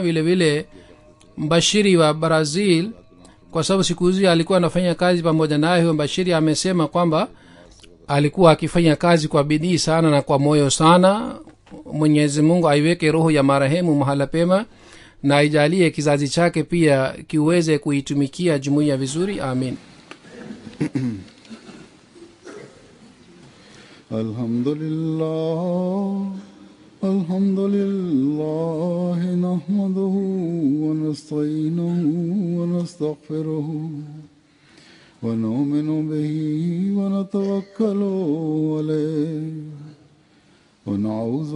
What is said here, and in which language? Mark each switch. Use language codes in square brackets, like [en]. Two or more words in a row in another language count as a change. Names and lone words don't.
[sw] Vile vile mbashiri wa Brazil, kwa sababu siku hizi alikuwa anafanya kazi pamoja naye, huyo mbashiri amesema kwamba alikuwa akifanya kazi kwa bidii sana na kwa moyo sana. Mwenyezi Mungu aiweke roho ya marehemu mahala pema na aijalie kizazi chake pia kiweze kuitumikia jumuiya vizuri. Amin. [ar] الحمد لله نحمده ونستعينه ونستغفره ونؤمن به ونتوكل عليه ونعوذ